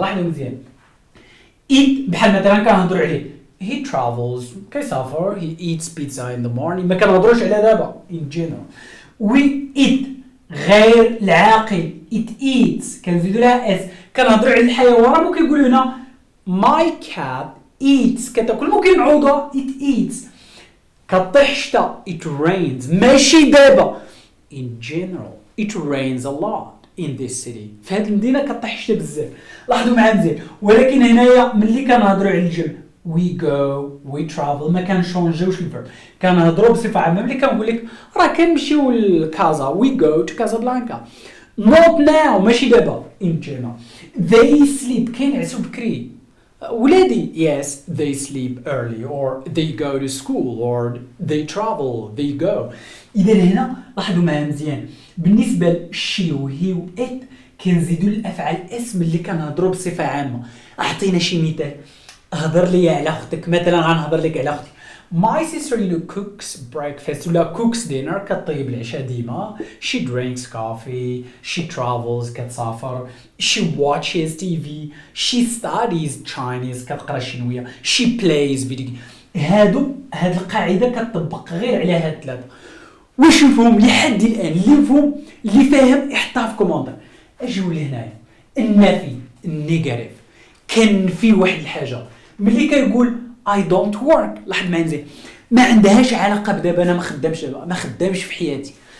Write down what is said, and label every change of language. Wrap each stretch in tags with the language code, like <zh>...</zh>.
<ar>لاحظوا مزيان eat بحال مثلا كنهضروا عليه</ar> <en>he travels</en> <ar>كيسافر</ar> <en>he eats pizza in the morning،</en> <ar>ما كنهضروش على دابا</ar> <en>in general. we eat</en> <ar>غير العاقل</ar> <en>it eats</en> <ar>كنزيدوا لها اس. كنهضروا على الحيوان ممكن يقولوا هنا</ar> <en>my cat eats</en> <ar>كتاكل، ممكن نعوضها</ar> <en>it eats.</en> <ar>كطيح الشتا</ar> <en>it rains ماشي دابا in general it rains a lot in this city.</en> <ar>في هذه المدينه كطيح الشتا بزاف. لاحظوا معايا مزيان. ولكن هنايا ملي كنهضروا على الجمع</ar> <en>we go we travel</en> <ar>ما كنشونجيوش الفيرب، كنهضروا بصفه عامه. ملي كنقول لك راه كنمشيو لكازا</ar> <en>we go to Casablanca not now</en> <ar>ماشي دابا</ar> <en>in general. they sleep</en> <ar>كينعسوا بكري ولادي</ar> <en>yes they sleep early or they go to school or they travel they go.</en> <ar>اذا هنا لاحظوا معايا مزيان بالنسبه لشي وهي وات كنزيدوا الافعال اسم اللي كنهضروا بصفه عامه. اعطينا شي مثال. هضر لي على اختك مثلا، غنهضر لك على اختي</ar> <en>my sister cooks breakfast</en> <ar>ولا</ar> <en>cooks dinner</en> <ar>كطيب العشاء ديما.</ar> <en>she drinks coffee she travels</en> <ar>كتسافر</ar> <en>she watches TV she studies Chinese</en> <ar>كتقرا الشينويه</ar> <en>she plays video.</en> <ar>هاد القاعده كتطبق غير على هاد الثلاثه. واش مفهوم لحد الان؟ اللي مفهوم اللي فاهم يحطها في كومونتير. اجيو لهنايا النفي النيجاتيف كنفي واحد الحاجه. ملي كيقول</ar> <en>I don't work</en> <ar>لاحظ معايا مزيان ما عندهاش علاقه بدابا انا ما خدامش في حياتي.</ar>